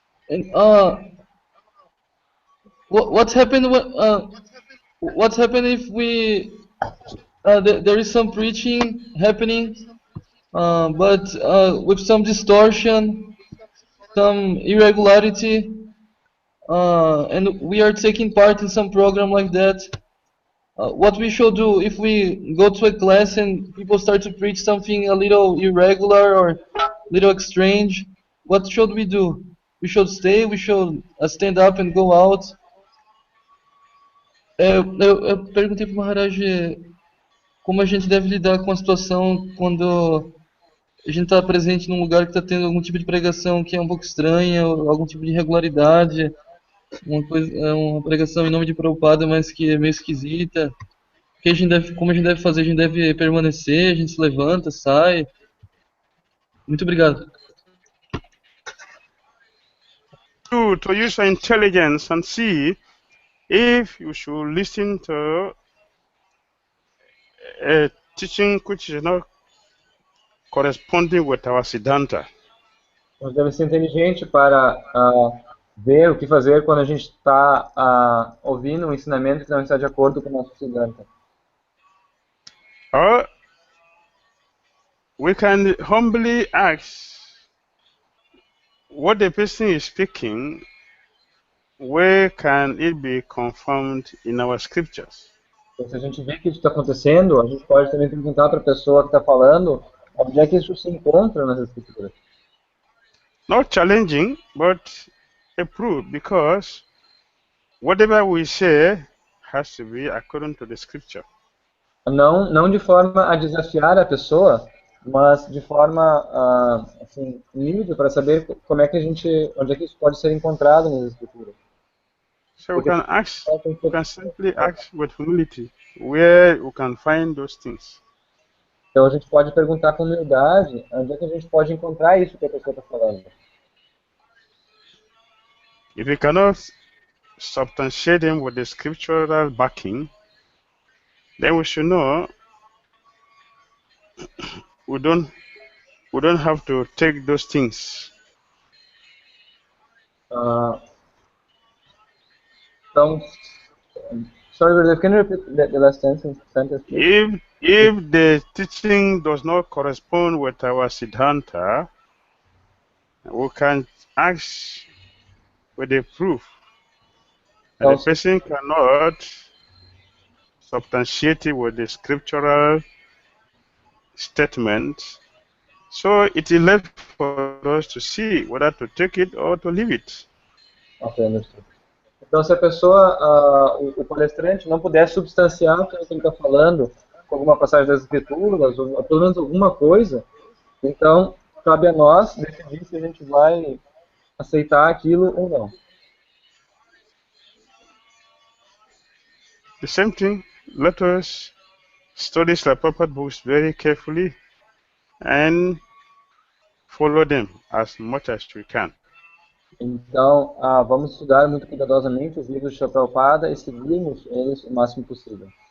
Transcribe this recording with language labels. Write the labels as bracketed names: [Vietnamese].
[English] And what's happened when what's happened if we there is some preaching happening, but with some distortion, some irregularity, and we are taking part in some program like that. What we should do if we go to a class and people start to preach something a little irregular or a little strange? What should we do? We should stay, we should stand up and go out. [Portuguese] Eu perguntei para o Maharaj como a gente deve lidar com a situação quando a gente está presente num lugar que está tendo algum tipo de pregação que é um pouco estranha, ou algum tipo de irregularidade, uma pregação em nome de Prabhupada, mas que é meio esquisita. Como a gente deve fazer? A gente deve permanecer, a gente se levanta, sai. Muito obrigado. [English] To use your intelligence and see if you should listen to a teaching which is not corresponding with our Siddhanta. [Portuguese] Nós devemos ser inteligentes para ver o que fazer quando a gente está ouvindo um ensinamento que não está de acordo com o nosso Siddhanta. [English] Or we can humbly ask what the person is speaking, where can it be confirmed in our scriptures? [Portuguese] Então, se a gente vê que isso está acontecendo, a gente pode também perguntar para a pessoa que está falando onde é que isso se encontra nas escrituras. [English] Not challenging, but a proof, because whatever we say has to be according to the scripture. [Portuguese] Não de forma a desafiar a pessoa, mas de forma assim, humilde para saber como é que onde é que isso pode ser encontrado nas escrituras. [English] So we can simply ask with humility where we can find those things. [Portuguese] Então a gente pode perguntar com humildade onde é que a gente pode encontrar isso que a pessoa está falando. [English] If we cannot substantiate them with the scriptural backing, then we should know we don't have to take those things. Então, sorry, brother, can you repeat the last sentence, please? If the teaching does not correspond with our Siddhanta, we can ask with a proof. And the person cannot substantiate it with the scriptural statements. So it is left for us to see whether to take it or to leave it. Ok, understood. [Portuguese] Então, se a pessoa, o palestrante, não puder substanciar o que ele está falando com alguma passagem das Escrituras, ou pelo menos alguma coisa, então cabe a nós decidir se a gente vai aceitar aquilo ou não. [English] The same thing, let us study the proper books very carefully and follow them as much as we can. [Portuguese] Então, vamos estudar muito cuidadosamente os livros de Prabhupada e seguirmos eles o máximo possível.